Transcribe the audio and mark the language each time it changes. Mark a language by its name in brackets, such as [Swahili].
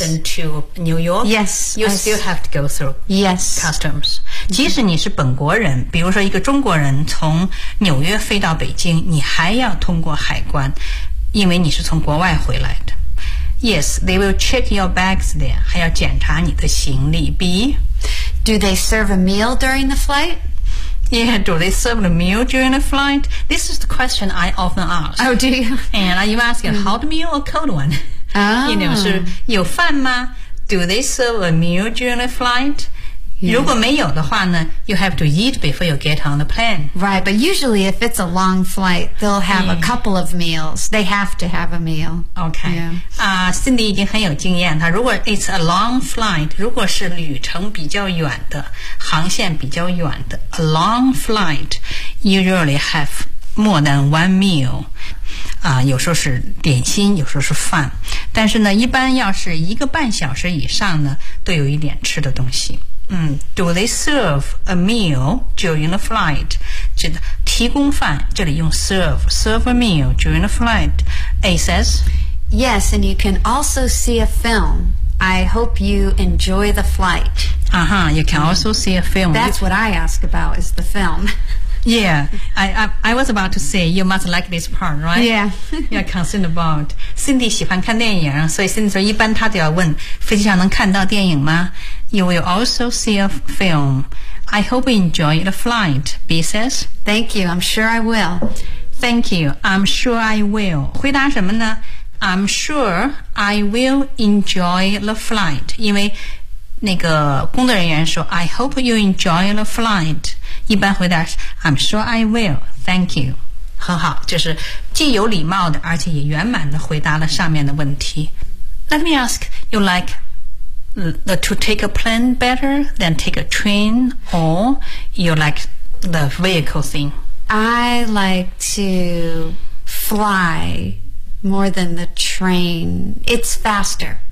[English] London to New York? Yes. You still have to go through、 yes. customs. [Chinese] 即使你是本国人比如说一个中国人从纽约飞到北京你还要通过海关因为你是从国外回来的。 [English] Yes, they will check your bags there. [Chinese] 还要检查你的行李。 [English] B, Do they serve a meal during the flight? Yeah, do they serve the meal during the flight? This is the question I often ask. Oh, do you? And you ask a hot meal or a cold one?、 Oh. You know, [Chinese] 是有饭吗? [English] Do they serve a meal during the flight?、 Yes. [Chinese] 如果没有的话呢, [English] you have to eat before you get on the plane. Right, but usually if it's a long flight, they'll have、yeah. a couple of meals. They have to have a meal. Okay.、 Yeah. [Chinese] Cindy 已经很有经验了。如果 [English] it's a long flight, [Chinese] 如果是旅程比较远的,航线比较远的 , [English] a long flight, usually have more than one meal. [Chinese] 有时候是点心有时候是饭。但是呢一般要是一个半小时以上呢都有一点吃的东西。 [English] 嗯 ,do they serve a meal during the flight? [Chinese] 指的提供饭这里用 [English] serve a meal during the flight. A says, Yes, and you can also see a film. I hope you enjoy the flight. Uh-huh, you can also see a film. That's what I ask about, is the film. Yeah, I was about to say, you must like this part, right? Yeah. You're concerned about. [Chinese] Cindy 喜欢看电影所以 Cindy 说一般她都要问飞机上能看到电影吗 [English] You will also see a film. I hope you enjoy the flight, B says. Thank you, I'm sure I will. Thank you, I'm sure I will. [Chinese] 回答什么呢 [English] I'm sure I will enjoy the flight. [Chinese] 因为那个工作人员说 [English] I hope you enjoy the flight. [Chinese] 一般回答是 [English] I'm sure I will. Thank you. [Chinese] 很好就是既有礼貌的而且也圆满的回答了上面的问题。 [English] Let me ask, you like to take a plane better than take a train or you like the vehicle thing? I like to fly. More than the train. It's faster.